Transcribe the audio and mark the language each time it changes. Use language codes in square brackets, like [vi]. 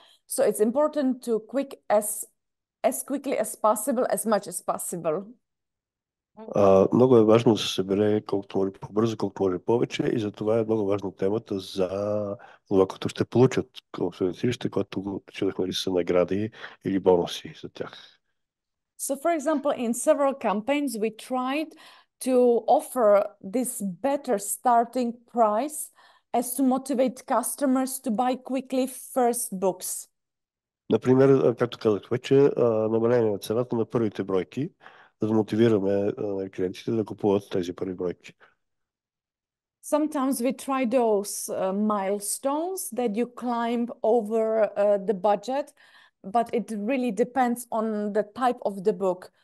[en] So it's important to as quickly as possible, as much as possible. [bg] Много е важно да се събере колкото може по-бързо, колкото може повече, и затова е много важна темата за това, което ще получат конференциращите, което чудахме ли са награди или бонуси за тях. [en] So, for example, in several campaigns, we tried to offer this better starting price as to motivate customers to buy quickly first books. [bg] Например, както казах вече, намаление на цената на първите бройки, за да мотивираме клиентите да купуват тези първи бройки. [en] Sometimes we try those milestones that you climb over the budget, but it really depends on the type of the book.